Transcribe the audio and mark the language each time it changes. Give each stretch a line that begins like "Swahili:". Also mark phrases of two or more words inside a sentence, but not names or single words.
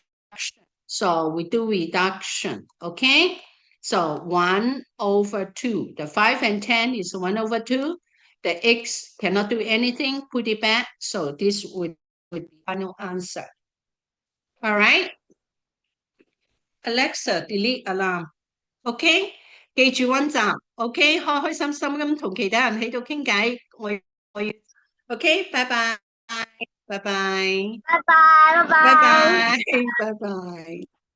English: So we do reduction, okay? So 1/2. The 5 and 10 is 1/2. The x cannot do anything, put it back. So this would be final answer. All right? Alexa, delete alarm.
Cantonese: OK? 記住溫習 OK? 開開心心咁同其他人喺度傾偈。我要 OK? 拜拜拜拜拜拜拜拜。拜拜拜拜。